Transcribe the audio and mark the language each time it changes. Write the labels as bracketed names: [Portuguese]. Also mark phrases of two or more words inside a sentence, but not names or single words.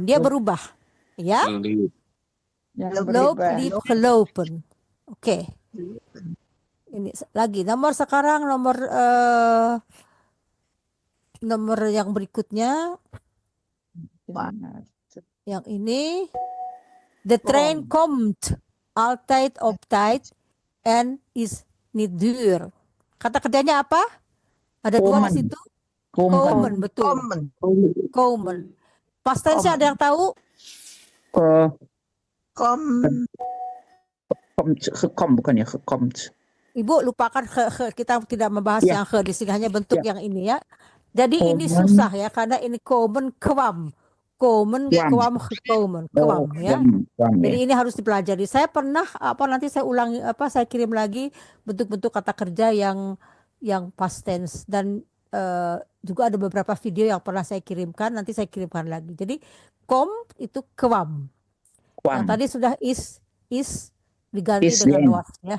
[Indonesian] Dia berubah. Ya? [Dutch] Loop, lip, gelopen. [Indonesian] Oke. Ini lagi nomor yang berikutnya. Yang ini, [Dutch] the train komt altijd op tijd en is niet duur. [Indonesian] Kata kerjanya apa? Ada 2 di situ. Komen, betul. Komen. [English] Past tense [Indonesian] ada yang tahu? Gekom bukan ya, gekomt. Ibu lupakan kita tidak membahas yang di sini, hanya bentuk yang ini ya. Jadi ini susah ya karena ini [Dutch] komen, kwam. Komen, kwam, gekomen, kwam ya. [Indonesian] Jadi ini harus dipelajari. Saya pernah nanti saya ulangi saya kirim lagi bentuk-bentuk kata kerja yang [English] past tense, [Indonesian] dan juga ada beberapa video yang pernah saya kirimkan, nanti saya kirimkan lagi. Jadi kom itu kwam. Yang tadi sudah is diganti dengan was ya.